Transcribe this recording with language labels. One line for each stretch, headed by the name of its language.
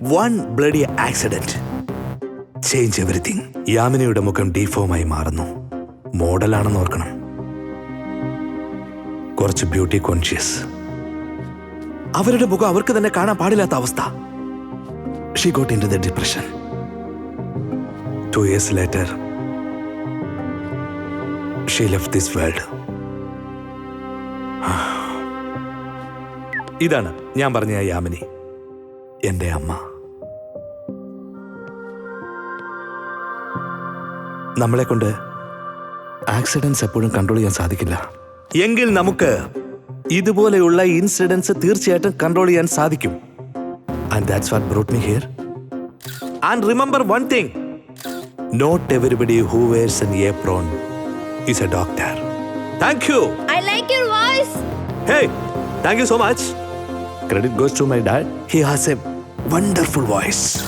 English: One bloody accident change everything.
Malayalam: യാമിനിയുടെ മുഖം ഡീഫോമായി മാറുന്നു. മോഡലാണെന്ന് ഓർക്കണം. കുറച്ച് ബ്യൂട്ടി കോൺഷ്യസ്. അവരുടെ മുഖം അവർക്ക് തന്നെ കാണാൻ പാടില്ലാത്ത അവസ്ഥ.
English: She got into the depression. 2 years later she left this world.
Malayalam: ഇതാണ് ഞാൻ പറഞ്ഞ യാമിനി, എന്റെ അമ്മ. നമ്മളെ കൊണ്ട് ആക്സിഡൻസ് എപ്പോഴും കൺട്രോൾ ചെയ്യാൻ സാധിക്കില്ല. എങ്കിൽ നമുക്ക് ഇതുപോലെയുള്ള ഇൻസിഡൻസ് തീർച്ചയായിട്ടും കൺട്രോൾ ചെയ്യാൻ സാധിക്കും.
English: And that's what brought me here. And remember one thing, not everybody who wears an apron is a doctor. Thank you. I like your voice. Hey, thank you so much. Credit goes to my dad. He has a wonderful voice.